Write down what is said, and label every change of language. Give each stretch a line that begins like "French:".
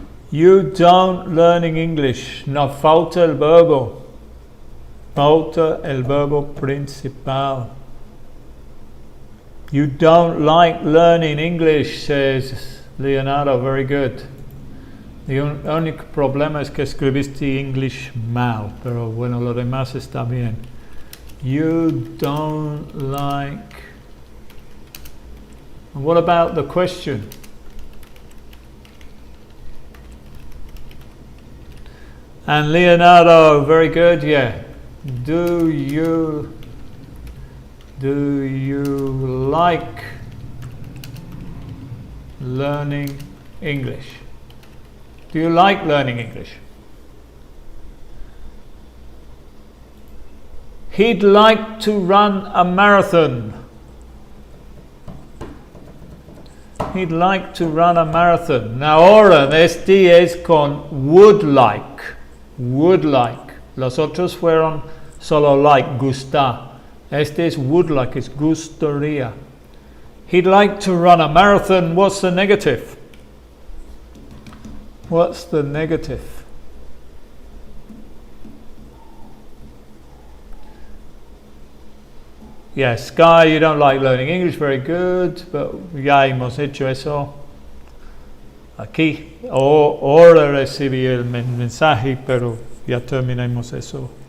English: You don't learning English.
Spanish: No, falta el verbo. Falta el verbo principal.
English: You don't like learning English, says Leonardo. Very good.
Spanish: The único problema es que escribiste English mal, pero bueno, lo demás está bien.
English: You don't like. And what about the question? And Leonardo, very good, yeah. Do you like learning English? Do you like learning English? He'd like to run a marathon. He'd like to run a marathon.
Spanish: Now ahora este es con would like. Would like. Los otros fueron solo like, gustar. Este es would like, es gustaría.
English: He'd like to run a marathon. What's the negative? What's the negative? Yes, Sky, you don't like learning English. Very good. But
Spanish: ya hemos hecho eso. Aquí. Ahora recibí el mensaje, pero ya terminamos eso.